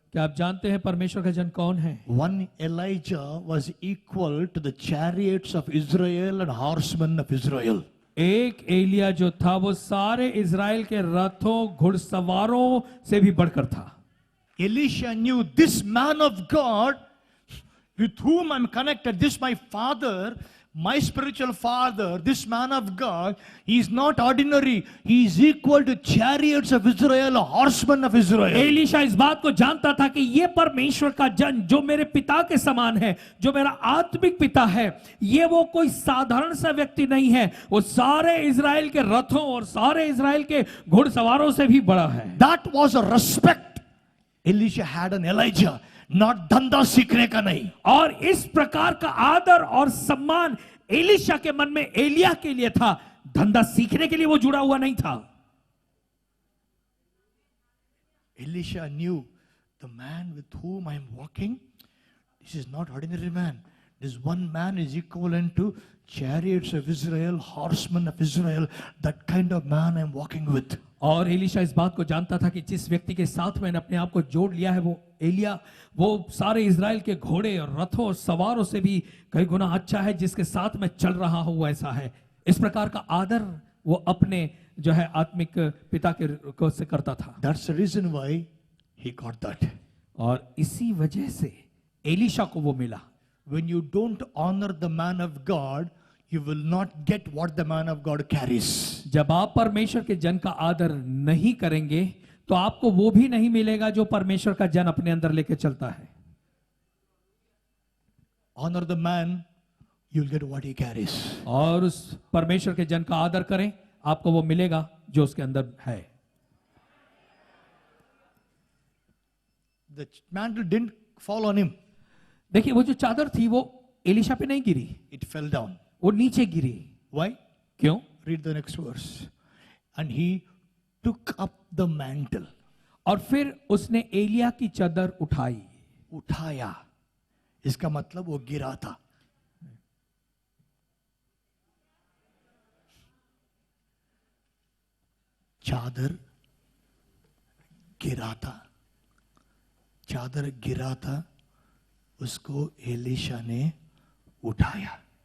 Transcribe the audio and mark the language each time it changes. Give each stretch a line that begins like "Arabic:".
Hindi: क्या आप जानते हैं परमेश्वर का जन कौन है?
English: One Elijah was equal to the chariots of Israel and horsemen of Israel.
Hindi: एक एलिया जो था वो सारे इज़राइल के रथों घुड़सवारों से भी बढ़कर था।
English: Elisha knew this man of God with whom I'm connected, this my father, My spiritual father, this man of God, he is not ordinary. He is equal to chariots of Israel, horsemen of Israel.
Hindi: Elisha इस बात को जानता था कि ये परमेश्वर का जन जो मेरे पिता के समान है, जो मेरा आत्मिक पिता है, ये वो कोई साधारण सा व्यक्ति नहीं है, वो सारे इजराइल के रथों और सारे इजराइल के घुड़सवारों से भी बड़ा है।
English: That was a respect Elisha had on Elijah.
Hindi: Not धंधा सीखने का नहीं। और इस प्रकार का आदर और सम्मान एलीशा के मन में एलिया के लिए था, धंधा सीखने के लिए वो जुड़ा हुआ नहीं था।
English: Elisha knew the man with whom I am walking, this is not ordinary man. This one man is equivalent to chariots of Israel, horsemen of Israel. That kind of man I am walking with.
Hindi: और Elisha इस बात को जानता था कि जिस व्यक्ति के साथ मैंने अपने आप को जोड़ लिया है वो एलिया, वो सारे इजराइल के घोड़े और रथों और सवारों से भी कई गुना अच्छा है, जिसके साथ मैं चल रहा हूं वो ऐसा है। इस प्रकार का आदर वो अपने जो है आत्मिक पिता के को से करता था।
English: That's the reason why he got that.
Hindi: और इसी वजह से एलीशा को वो मिला।
English: When you don't honor the man of God, you will not get what the man of God carries.
Hindi: जब आप परमेश्वर के जन का आदर नहीं करेंगे तो आपको वो भी नहीं मिलेगा जो परमेश्वर का जन अपने अंदर लेके चलता है।
English: Honor the man, you'll get what he carries.
Hindi: और उस परमेश्वर के जन का आदर करें, आपको वो मिलेगा जो उसके अंदर है।
English: The mantle didn't fall on him.
Hindi: देखिए वो जो चादर थी वो एलीशा पे नहीं गिरी,
English: It fell down.
Hindi: वो नीचे गिरी।
English: Why?
Hindi: क्यों?
English: Read the next verse. And he took up the mantle.
Hindi: और फिर उसने एलिया की चादर उठाई। उठाया, इसका मतलब वो गिरा था। चादर गिरा था, चादर गिरा था, उसको एलीशा ने उठाया।